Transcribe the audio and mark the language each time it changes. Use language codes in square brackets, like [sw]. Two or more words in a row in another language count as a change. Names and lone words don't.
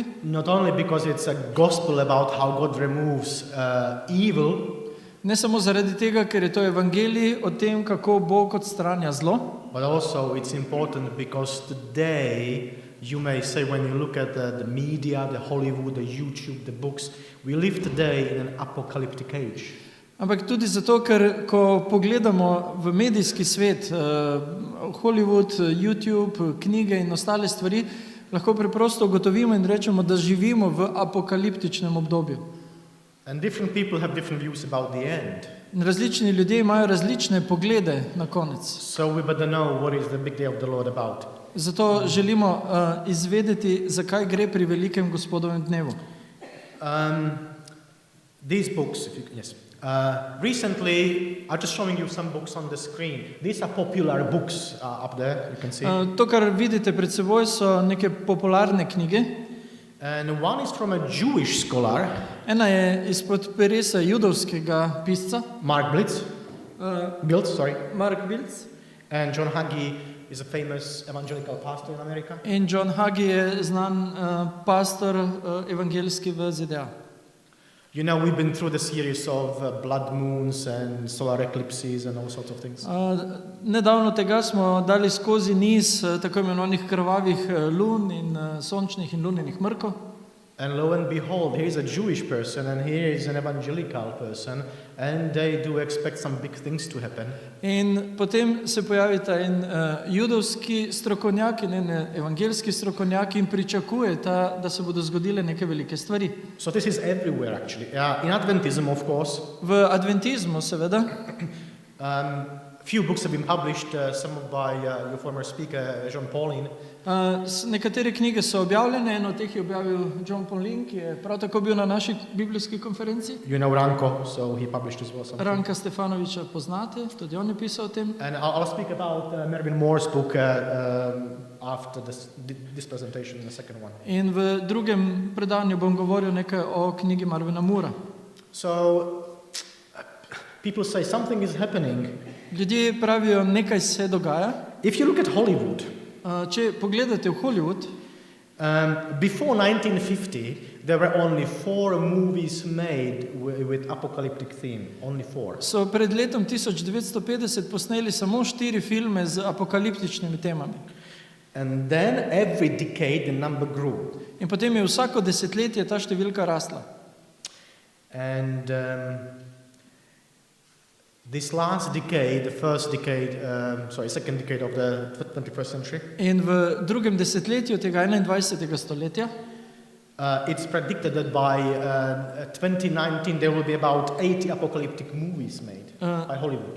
[en] not only because it's a gospel about how God removes evil, [sl] ne samo zaradi tega, ker je to evangelij o tem, kako Bog odstranja zlo, [en] but also it's important because today, you may say, when you look at the media, the Hollywood, the YouTube, the books, we live today in an apocalyptic age. [sl] ampak tudi zato, ker ko pogledamo v medijski svet, Hollywood, YouTube, knjige in ostale stvari, lahko preprosto ugotovimo in rečemo, da živimo v apokaliptičnem obdobju. [en] And different people have different views about the end. [sl] In različni ljudje imajo različne poglede na konec. [en] So we better know what is the big day of the Lord about. [sl] Zato želimo izvedeti, zakaj gre pri velikem Gospodovem dnevu. [en] These books, recently, I'm just showing you some books on the screen. These are popular books up there, you can see. [sl] To, kar vidite pred seboj, so neke popularne knjige. [en] And one is from a Jewish scholar, [sl] Ena je izpod peresa judovskega pisca, Mark Biltz, Mark Biltz. [en] and John Hagee is a famous evangelical pastor in America. [sl] In John Hagee je znan pastor evangeljski v ZDA. [en] You know, we've been through the series of blood moons and solar eclipses and all sorts of things. [sl] Nedavno tega smo dali skozi niz tako imenovanih krvavih lun in sončnih in lunenih mrkov. [en] And lo and behold, here is a Jewish person and here is an evangelical person, and they do expect some big things to happen. [sl] In potem se pojavita en judovski strokovnjak in en evangeljski strokovnjak in pričakujeta, da se bodo zgodile neke velike stvari. [en] So this is everywhere actually. In Adventism, of course, [sl] V adventizmu seveda, [en] few books have been published, some by your former speaker, John Paulin. [sl] nekatere knjige so objavljene, eno od teh je objavil John Paulin, ki je prav tako bil na naši biblijski konferenci. [en] You know Ranko, so he published as well something. [sl] Ranka Stefanoviča poznate, tudi on je pisal o tem. [en] And I'll speak about Mervyn Moore's book after this presentation, the second one. [sl] In v drugem predavanju bom govoril nekaj o knjigi Mervyna Moora. [en] So people say something is happening. [sl] Ljudje pravijo, nekaj se dogaja. [en] If you look at Hollywood, [sl] Če pogledate v Hollywood, [en] Before 1950, there were only 4 movies made with apocalyptic theme. Only 4. [sl] So pred letom 1950 posneli samo 4 filme z apokaliptičnimi temami. [en] And then every decade the number grew. [sl] In potem je vsako desetletje ta številka rasla. [en] And this last decade, second decade of the 21st century, [sl] In v drugem desetletju tega 21. stoletja [en] it's predicted that by 2019 there will be about 80 apocalyptic movies made by Hollywood.